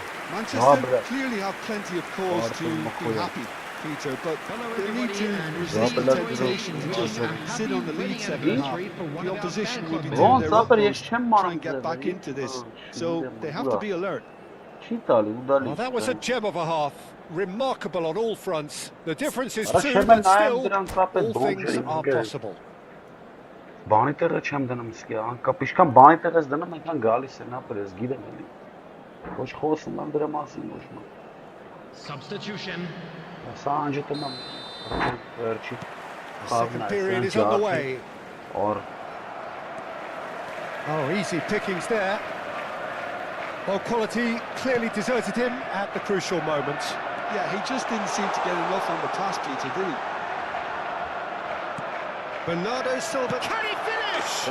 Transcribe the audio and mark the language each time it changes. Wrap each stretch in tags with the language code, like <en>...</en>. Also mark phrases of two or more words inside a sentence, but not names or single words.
<en>Manchester clearly have plenty of cause to be happy, Peter, but they need to resist the temptation to just sit on the lead second half. The opposition will be doing their utmost to try and get back into this, so they have to be alert. Well, that was a gem of a half. Remarkable on all fronts. The difference is two, but still, all things are possible.</en> <hy>Բանի տեղը չեմ դնում սկի, անկապ ինչքան բանի տեղ ես դնում, այնքան գալիս է նա պրես, գիտեմ էլի։ Ոչ խոսում եմ դրա մասին ոչ մ։</hy> <en>Substitution.</en> <hy>Սա անջետում եմ վերջի</hy> <en>Second period is underway. Or Oh, easy pickings there. Well, quality clearly deserted him at the crucial moment. Yeah, he just didn't seem to get enough on the pass, Peter, did he? Bernardo Silva, can he finish?</en>